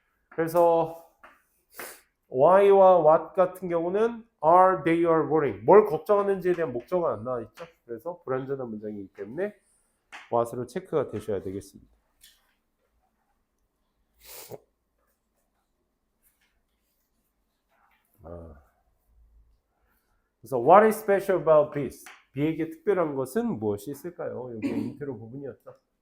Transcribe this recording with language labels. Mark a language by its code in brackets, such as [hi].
[ko] 그래서 why와 what 같은 경우는 [en] are they are worrying. [ko] 뭘 걱정하는지에 대한 목적은 안 나와 있죠. 그래서 불완전한 문장이기 때문에 what으로 체크가 되셔야 되겠습니다. 그래서 [en] what is special about bees? [ko] 비에게 특별한 것은 무엇이 있을까요? 여기 인트로 부분이었죠.